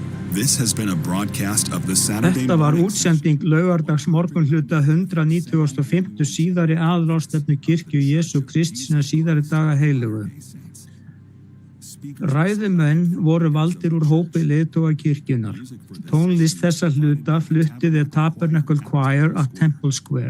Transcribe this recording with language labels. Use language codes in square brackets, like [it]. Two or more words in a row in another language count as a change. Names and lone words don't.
[en] This has been a broadcast of the Saturday [is] Þetta var [en] morning [is] útsending laugardags morgunhluta 195. síðari aðalráðstefnu kirkju Jesú Krists sinna síðari daga heilugu. Ræðumenn voru valdir úr hópi leiðtoga kirkjunnar. Tónlist þessa hluta flutti The Tabernacle Choir at Temple Square.